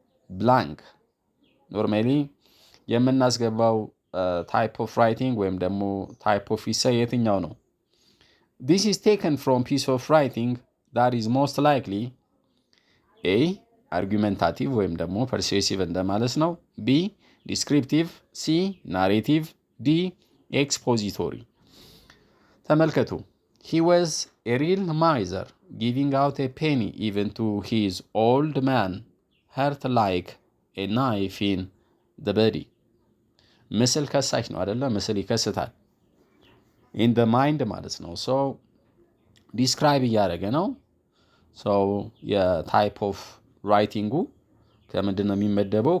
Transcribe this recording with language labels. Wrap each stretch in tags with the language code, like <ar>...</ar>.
<am>blank ኖርማሊ የምናስገባው ታይፕ ኦፍ ራይቲንግ ወይም ደግሞ ታይፕ ኦፍ ኢሴይ የትኛው ነው?</am> <en>This is taken from piece of writing that is most likely A argumentative</en> <am>ወይም ደግሞ</am> <en>persuasive</en> <am>እንደማለት ነው።</am> <en>B descriptive፣ C narrative፣ D expository።</en> <am>ተመልከቱ።</am> <en>He was a real miser, giving out a penny even to his old man, hurt like a knife in the body።</en> <am>ምስል ከሳሽ ነው አይደለ? ምስል ይከስታል። ኢን ደ ማይንድ ማለት ነው። ሶ ዲስክራይብ እያደረገ ነው። ሶ የታይፕ ኦፍ ራይቲንጉ ከምንድን ነው የሚመደበው?</am>